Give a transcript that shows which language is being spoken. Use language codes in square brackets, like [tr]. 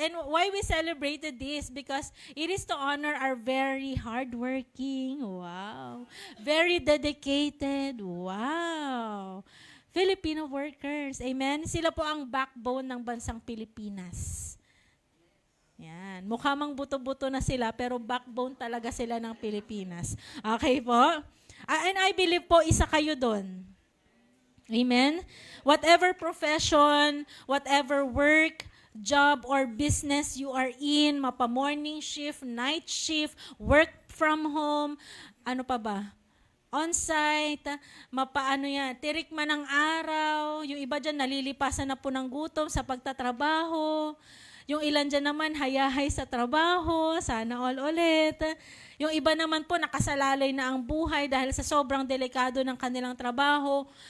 [en] And why we celebrated this? Because it is to honor our very hardworking, wow, very dedicated, wow, Filipino workers. Amen? [tl] Sila po ang backbone ng bansang Pilipinas. Yan. Mukha mang buto-buto na sila, pero backbone talaga sila ng Pilipinas. Okay po? [en] And I believe [tl] po, isa kayo doon. Amen? [en] Whatever profession, whatever work, job, or business you are in, mapa-morning shift, night shift, work from home, [tl] ano pa ba? On-site, tirik man ang araw, yung iba dyan nalilipasan na po ng gutom sa pagtatrabaho, yung ilan dyan naman hayahay sa trabaho, sana all ulit. Yung iba naman po nakasalalay na ang buhay dahil sa sobrang delikado ng kanilang trabaho.